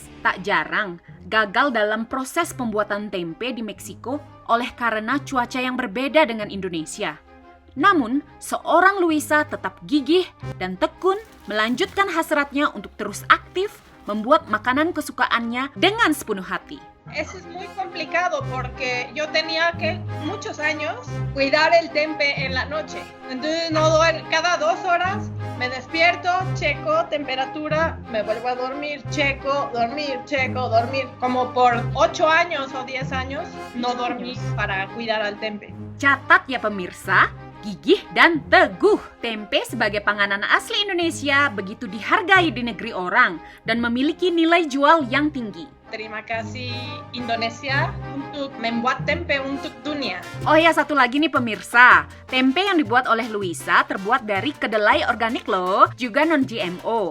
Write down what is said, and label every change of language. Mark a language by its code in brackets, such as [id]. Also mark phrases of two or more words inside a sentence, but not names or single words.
[id] Tak jarang, gagal dalam proses pembuatan tempe di Meksiko oleh karena cuaca yang berbeda dengan Indonesia. Namun, seorang Luisa tetap gigih dan tekun melanjutkan hasratnya untuk terus aktif membuat makanan kesukaannya dengan sepenuh hati. [es] Eso es muy complicado porque yo tenía que muchos años cuidar el tempe en la noche. Entonces cada 2 horas me despierto, checo temperatura, me vuelvo a dormir, checo, dormir, checo, dormir. Como por 8 años o 10 años no dormí para cuidar al tempe. [id] Catat ya pemirsa, gigih dan teguh. Tempe sebagai panganan asli Indonesia begitu dihargai di negeri orang dan memiliki nilai jual yang tinggi. Terima kasih Indonesia untuk membuat tempe untuk dunia. Oh ya, satu lagi nih pemirsa. Tempe yang dibuat oleh Luisa terbuat dari kedelai organik loh, juga non-GMO.